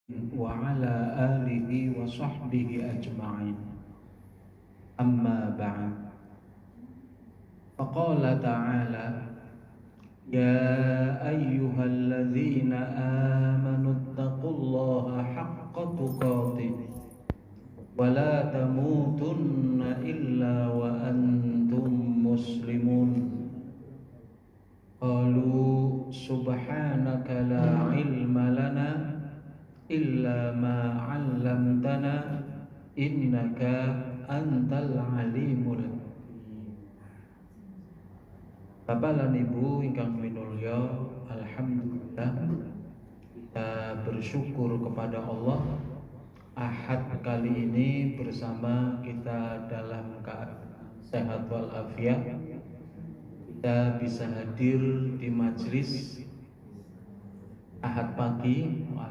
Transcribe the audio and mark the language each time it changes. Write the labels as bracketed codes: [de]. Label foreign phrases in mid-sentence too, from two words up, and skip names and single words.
[ar] وعلى آله وصحبه أجمعين أما بعد فقال تعالى يا أيها الذين آمنوا اتقوا الله حق تقاته ولا تموتن إلا وأنتم مسلمون قالوا سبحانك لا علم لنا إلا ما علمتنا إنك أنت العليم الحكيم. [jv] Bapak lan Ibu ingkang minulya, alhamdulillah [id] kita bersyukur kepada Allah. Ahad kali ini bersama kita dalam keadaan sehat walafiat. Kita bisa hadir di majelis Ahad pagi.